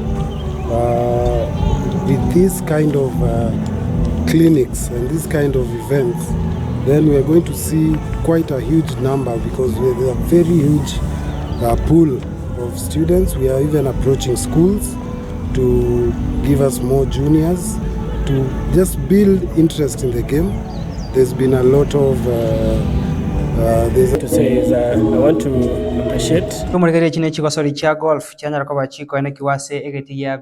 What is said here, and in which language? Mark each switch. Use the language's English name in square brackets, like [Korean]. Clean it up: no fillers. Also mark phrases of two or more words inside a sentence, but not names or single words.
[English] With this kind of clinics and this kind of events, then we are going to see quite a huge number, because there's a very huge pool of students. We are even approaching schools to give us more juniors, to just build interest in the game. There's been a lot of to say is I want to appreciate [Gusii] kumurikere chine chigosori cha golf chanyara ko bachiko ene kiwase egeti ya